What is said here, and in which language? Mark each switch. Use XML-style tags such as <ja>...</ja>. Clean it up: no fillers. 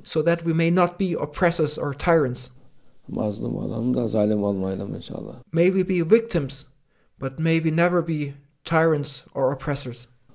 <en>so that we may not be oppressors or tyrants.</en> <tr>Mazlum olalım da zalim olmayalım inşallah.</tr> <en>May we be victims, but may we never be tyrants or oppressors.</en>